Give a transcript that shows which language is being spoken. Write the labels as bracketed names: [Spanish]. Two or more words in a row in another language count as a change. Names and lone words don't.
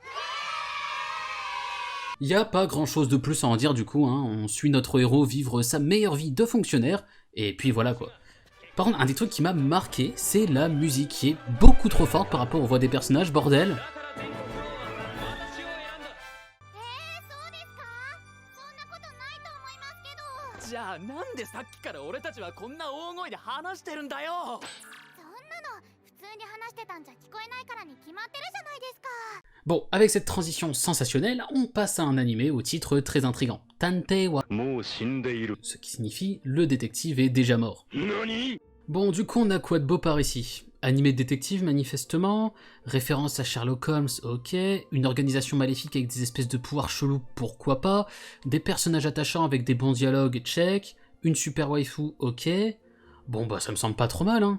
[French] Y a pas grand chose de plus à en dire du coup, hein. On suit notre héros vivre sa meilleure vie de fonctionnaire, et puis voilà quoi. Par contre, un des trucs qui m'a marqué, c'est la musique qui est beaucoup trop forte par rapport aux voix des personnages, bordel. [Japanese] じゃあなんでさっきから俺たちはこんな大声で話してるんだよ。そんなの普通に話してたんじゃ聞こえないからに決まってるじゃないですか。 [French] Bon, avec cette transition sensationnelle, on passe à un animé au titre très intrigant, Tantei wa... ce qui signifie « le détective est déjà mort ». Bon, du coup, on a quoi de beau par ici? Animé de détective, manifestement, référence à Sherlock Holmes, ok, une organisation maléfique avec des espèces de pouvoirs chelous, pourquoi pas, des personnages attachants avec des bons dialogues, check, une super waifu, ok, bon bah ça me semble pas trop mal, hein.